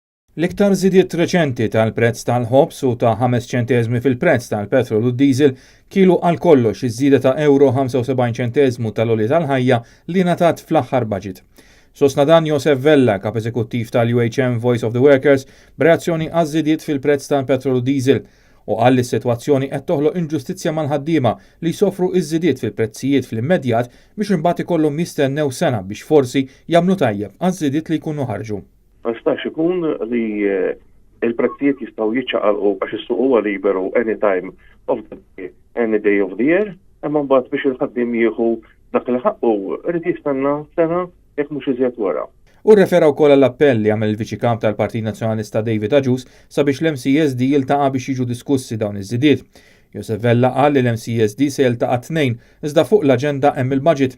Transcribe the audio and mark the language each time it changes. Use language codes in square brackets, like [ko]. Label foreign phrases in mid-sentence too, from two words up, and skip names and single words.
[mt] L-iktar żidiet reċenti tal-prezz tal-ħobs u ta' 5 ċenteżmi fil-prezz tal-petrol u d-diesel kielu għal kollox iż-żieda ta' €75 ċenteżmu tal-oli tal-ħajja li ngħatat fl-aħħar budget. Sostna dan Josef Vella, kap eżekuttiv tal-UHM Voice of the Workers, b'reazzjoni għaż-żidiet fil-prezz tal-petrol u diesel u qal li s-sitwazzjoni qed toħloq inġustizzja mal-ħaddiema li jsofru iż-żidiet fil-prezzijiet fl-immedjat biex imbagħad ikollhom jistennew sena biex forsi jagħmlu tajjeb għaż-żidiet li jkunu ħarġu. Ma jistax ikun li il-prezzijiet jistgħu jiċċaqalqu għax is-suq huwa liberu [en] any time of the day, any day of the year, [mt] imma mbagħad biex il-ħaddiem jieħu dak li ħaqqu irid jistenna sena jekk mhux iżjed wara. U rrefera wkoll l-appell li għamel il-Viċi Kap tal-Partit Nazzjonalista David Agius sabiex l-MCSD jiltaqa' biex jiġu diskussi dawn iż-żidiet. Josef Vella qal li l-MCSD se jiltaqa' tnejn iżda fuq l-aġenda hemm il-budget.